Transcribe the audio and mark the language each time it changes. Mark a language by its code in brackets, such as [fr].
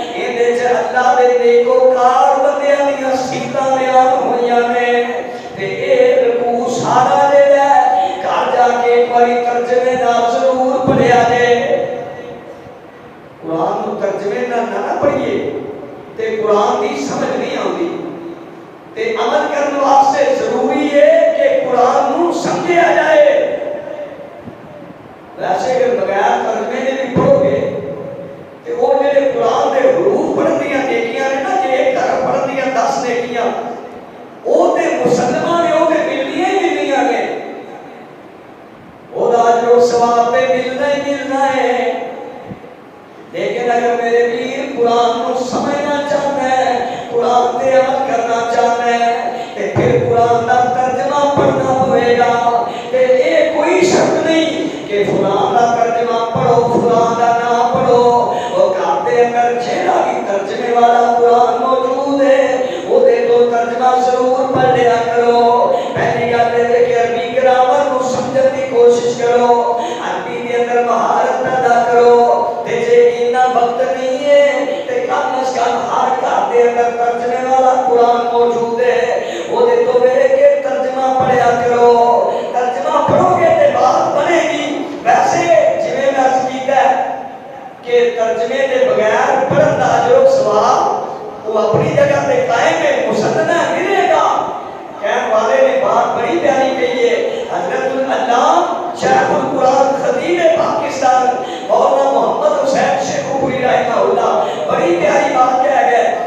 [pa] اندے وچ اللہ دے نیکوکار بندیاں دی صفتاں بیان ہوئیاں نے. تے اے رکوع سارا جڑا ہے گھر جا کے ایک باری ترجمے نال ضرور پڑھیا جائے. قرآن کو ترجمے نال نہ پڑھیے تے قرآن دی سمجھ نہیں آتی. تے عمل کرنے واسطے ضروری ہے کہ قرآن کو سمجھا جائے. ویسے اگر بغیر ترجمے دے بھی پڑھو گے تے وہ جڑے قرآن دے حروف پڑھن دیاں نیکیاں نے نا جے ایک طرف پڑھن دیاں 10 نیکیاں وہ تے مسلمان نے وہ تے ملنیاں ہی ملنیاں نے. وہ دا جو ثواب تے ملنا ہی ملنا ہے. لیکن اگر میرے پیر قرآن کو سمجھنا چاہتا ہے، قرآن تے عمل کرنا چاہتا ہے تے پھر قرآن دا ترجمہ پڑھنا ہوئے گا. تے یہ کوئی شرط نہیں کہ فلان دا ترجمہ پڑھو فلان دا نہ پڑھو. وہ کہتے اگر جھیلا کی ترجمے والا قرآن موجود ہے وہ دے تو ترجمہ ضرور پڑھ لیا کرو. [ur] پہلی گل ہے کہ عربی گرامر کو سمجھنے کی کوشش کرو، عربی کے اندر مہارت پیدا کرو. [pa] تے جے اتنا وقت نہیں ہے تے کم از کم ہر گھر دے اندر ترجمے والا قرآن موجود ہے وہ دے تو ویکھ کے ترجمہ پڑھیا کرو. ترجمہ پڑھو گے تے بات بنے گی. ویسے جویں میں عرض کیتا ہے کہ ترجمے کے بغیر پڑھن دا اجر و ثواب وہ اپنی جگہ تے قائم ہے، مسلمہ ملے گا. [ur] کہنے والے نے بات بڑی پیاری کہی ہے. حضرت العلامہ شیخ القرآن خطیب پاکستان مولانا محمد حسین شیخوپوری رحمہ اللہ بڑی پیاری بات کہہ گئے.